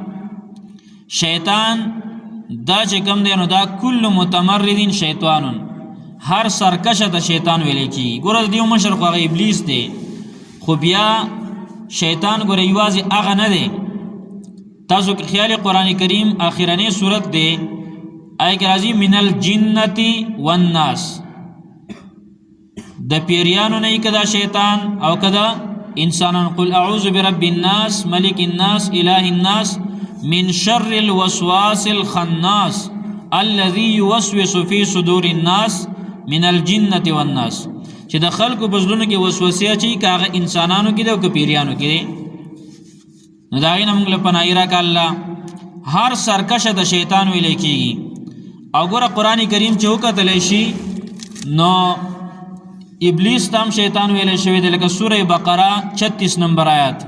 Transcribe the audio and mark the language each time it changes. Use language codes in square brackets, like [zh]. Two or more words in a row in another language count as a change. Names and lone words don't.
[ps] شیطان دا چې کوم دی نو دا [ar] کل متمردین شیطانون [ps] هر سرکشه ته شیطان ویلی کېږي ګوره دیو مشر خو هغه ابلیس دی خو بیا شیطان ګوره یوازې هغه نه دی تاسو که خیال قرآن کریم آخرنی صورت دی آیه کې راځي [ar] من الجنة والناس [ps] د پیریانو نه که دا شیطان او که دا انسانان [ar] قل اعوذ برب الناس ملک الناس اله الناس من شر الوسواس الخناس الذي يوسوس في صدور الناس من الجنة والناس [ps] چې د خلکو په زړونو کې وسوسې اچوي که هغه انسانانو کې دی او که پیریانو کې دی نو د هغې نه موږ له پناهي راکړه الله هر سرکشه د شیطان ویلی کېږي او ګوره قرآن کریم چې وکتلی شي نو ابلیس تام شیطان ویلې شوی دی لکه سوره بقره 36 نمبر آیات.